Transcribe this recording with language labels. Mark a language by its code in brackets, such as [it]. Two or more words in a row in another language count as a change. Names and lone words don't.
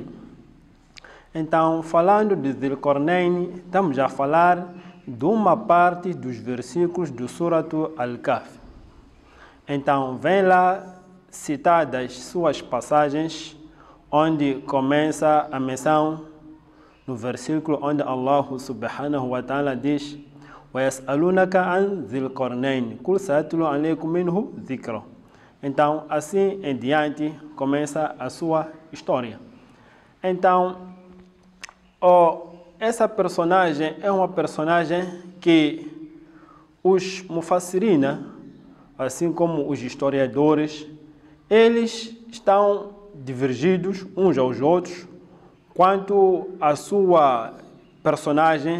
[pt] Então, falando de Zulqarnain, estamos a falar de uma parte dos versículos do Suratu Al-Kahf. Então, vem lá citadas suas passagens, onde começa a menção no versículo onde [ar] الله سبحانه وتعالى [pt] diz: [ar] وَيَسْأَلُونَكَ عَنْ ذِي الْقَرْنَيْنِ قُلْ سَأَتْلُو عَلَيْكُمْ مِنْهُ ذِكْرًا. [pt] Então, assim em diante, começa a sua história. Então, essa personagem é uma personagem que os mufassirina, assim como os historiadores, eles estão divergidos uns aos outros quanto à sua personagem.